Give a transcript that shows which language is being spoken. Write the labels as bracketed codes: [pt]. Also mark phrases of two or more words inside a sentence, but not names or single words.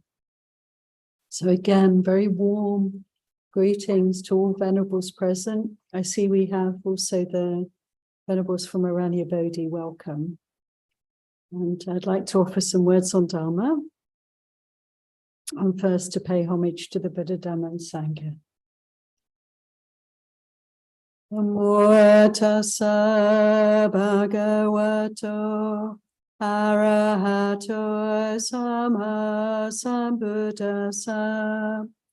[en] So again, very warm greetings to all Venerables present. I see we have also the Venerables from Aranya Bodhi. Welcome. And I'd like to offer some words on Dhamma. And first to pay homage to the Buddha, Dhamma and Sangha. [pi] Namo tassa bhagavato arahato sama sambuddhassa.